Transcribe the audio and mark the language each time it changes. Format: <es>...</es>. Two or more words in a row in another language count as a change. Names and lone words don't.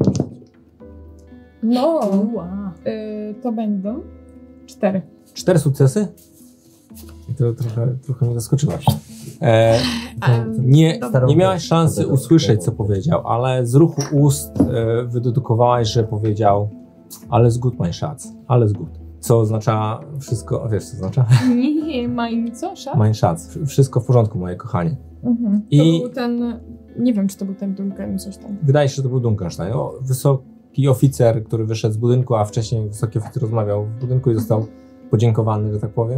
<pl>No, Wow. to będą 4. 4 sukcesy? I to trochę mnie zaskoczyłaś. Nie miałaś szansy usłyszeć, co powiedział, ale z ruchu ust wydedukowałaś, że powiedział:</pl> <de>alles gut, mein Schatz, alles gut.</de> <pl>Co oznacza wszystko, wiesz co oznacza? Nie, mein co? Szat?</pl> <de>Mein Schatz,</de> <pl>wszystko w porządku, moje kochanie. Mhm. I to był ten, nie wiem, czy to był ten Duncan, coś tam. wydaje się, że to był Dunkelstein. Wysoki oficer, który wyszedł z budynku, a wcześniej wysoki oficer rozmawiał w budynku i został podziękowany, że tak powiem.</pl>